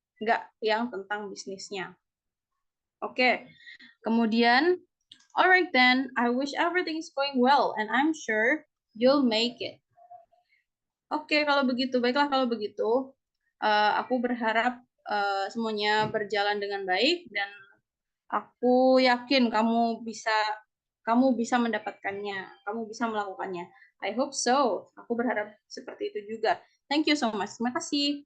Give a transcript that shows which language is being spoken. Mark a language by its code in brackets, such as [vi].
[id] Enggak yang tentang bisnisnya. Oke. Kemudian, [en] alright then, I wish everything is going well and I'm sure you'll make it. [id] Oke, kalau begitu, baiklah kalau begitu. Aku berharap semuanya berjalan dengan baik dan aku yakin kamu bisa mendapatkannya, kamu bisa melakukannya. [en] I hope so. [id] Aku berharap seperti itu juga. [en] Thank you so much. [id] Terima kasih.